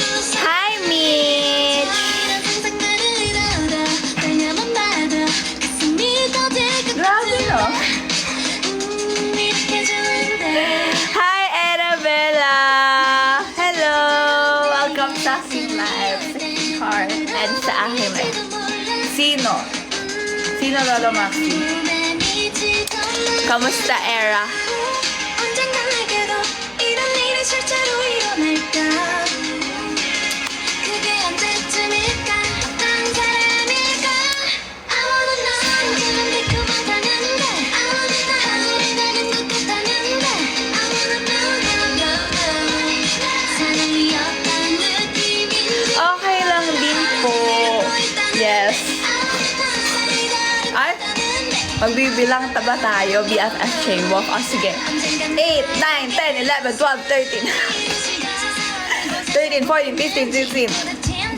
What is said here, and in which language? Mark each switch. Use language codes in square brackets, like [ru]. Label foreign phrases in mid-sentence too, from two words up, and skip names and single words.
[en] Hi, Mitch! [ko] 이런 상상만을 이뤄라 그녀만 봐도 가슴이 터질 것 [tl] Grabe, no? [ko] 이렇게 좋은데 [en] Hi, Annabella! Hello! [tl] Welcome sa aking live. Sa aking heart. And sa aking live. Sino? Sino, Lolo Maxi? Kamusta, Era? [ko] 언젠가 내게도 이런 일이 실제로 일어날까 그게 언제쯤일까 어떤 사람일까 [en] I wanna know [ko] 그런 달콤하다는데 [en] I wanna know [ko] 하늘이 다른 것 같다는데 [en] I wanna know [ko] 사랑이 어떤 느낌인지 [tl] Okay lang din po. Yes. Ay, magbibilang ba tayo? BFF J-Walk. O, sige. 8, 9, 10, 11, 12, 13. 13, 14, 15, 16.